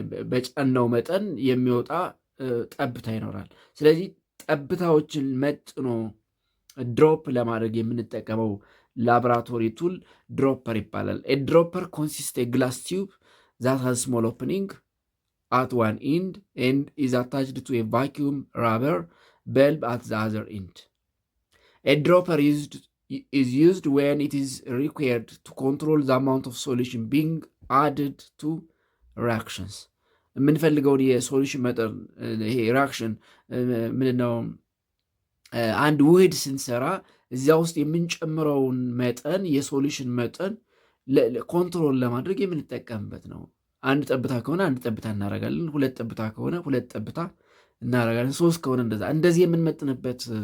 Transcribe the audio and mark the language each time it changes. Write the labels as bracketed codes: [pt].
[am] በጫናው መጠን የሚወጣ ጠብታ ይኖራል። ስለዚህ ጠብታዎችን መጥኖ ድሮፕ ለማድረግ የምንጠቀመው ላቦራቶሪ ቱል ድሮፐር ይባላል። [en] ድሮፐር ኮንሲስት ግላስ ቲዩብ ዛት ሃዝ ስሞል ኦፕኒንግ at one end and is attached to a vacuum rubber bulb at the other end. A dropper is used when it is required to control the amount of solution being added to reactions. [am] የምንፈልገውን የሶሉሽን መጠን ይሄ ሪአክሽን ምንድነው? አንድ ውህድ ስንሰራ እዚያ ውስጥ የምንጨምረውን መጠን የሶሉሽን መጠን ኮንትሮል ለማድረግ የምንጠቀምበት ነው። አንድ ጠብታ ከሆነ አንድ ጠብታ እናደርጋለን። ሁለት ጠብታ ከሆነ ሁለት ጠብታ እናደርጋለን። ሶስት ከሆነ እንደዚህ የምንመጥንበት